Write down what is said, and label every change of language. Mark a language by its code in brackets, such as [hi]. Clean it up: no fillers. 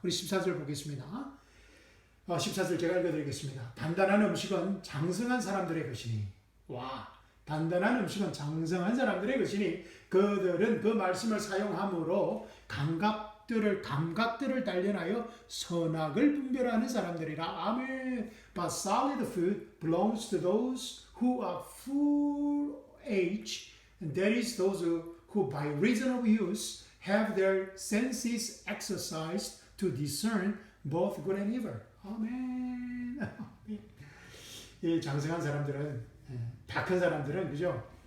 [ko] 우리 14절 보겠습니다. 14절 제가 읽어드리겠습니다. 단단한 음식은 장성한 사람들의 것이니 단단한 음식은 장성한 사람들의 것이니 그들은 그 말씀을 사용함으로 감각들을 단련하여 선악을 분별하는 사람들이라. 아멘. [en] But solid food belongs to those who are full age, and that is those who by reason of use have their senses exercised to discern both good and evil. [ko] 아멘. 이 장성한 사람들은, 다 큰 사람들은, 그죠?